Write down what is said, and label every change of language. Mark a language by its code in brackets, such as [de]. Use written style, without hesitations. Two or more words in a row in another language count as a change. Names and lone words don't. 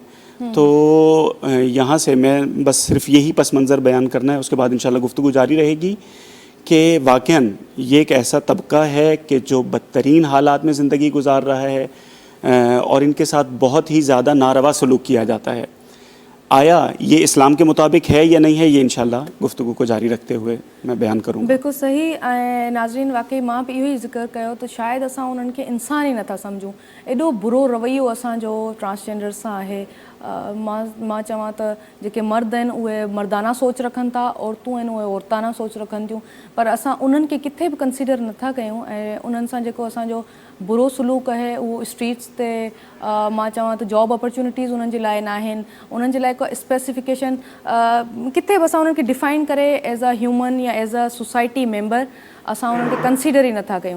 [ur] تو یہاں سے میں بس صرف یہی پس منظر بیان کرنا ہے، اس کے بعد انشاءاللہ گفتگو جاری رہے گی کہ واقعاً یہ ایک ایسا طبقہ ہے کہ جو بدترین حالات میں زندگی گزار رہا ہے اور ان کے ساتھ بہت ہی زیادہ ناروا سلوک کیا جاتا ہے۔ آیا یہ اسلام کے مطابق ہے یا نہیں ہے، یہ انشاءاللہ گفتگو کو جاری رکھتے ہوئے میں بیان کروں گا۔ [sd] بالکل صحیح ناظرین، واقعی मां बि इहो ई ज़िक्र कयो त शायदि असां उन्हनि खे इंसान ई नथा सम्झूं। एॾो बुरो रवैयो असांजो ट्रांसजेंडर सां आहे। मां चवां त जेके मर्द आहिनि उहे मर्दाना सोच रखनि था, औरतूं आहिनि उहे औरताना सोच रखनि थियूं, पर असां उन्हनि खे किथे बि कंसीडर नथा कयूं ऐं उन्हनि सां जेको असांजो बुरो सलूक आहे उहो स्ट्रीट्स ते मां चवां त [en] job opportunities [sd] उन्हनि जे लाइ न आहिनि, उन्हनि जे लाइ को स्पेसिफिकेशन किथे बि असां उन्हनि खे डिफाइन करे [en] as a human [sd] या [en] as a society member [sd] असां उन्हनि खे कंसीडर ई नथा कयूं।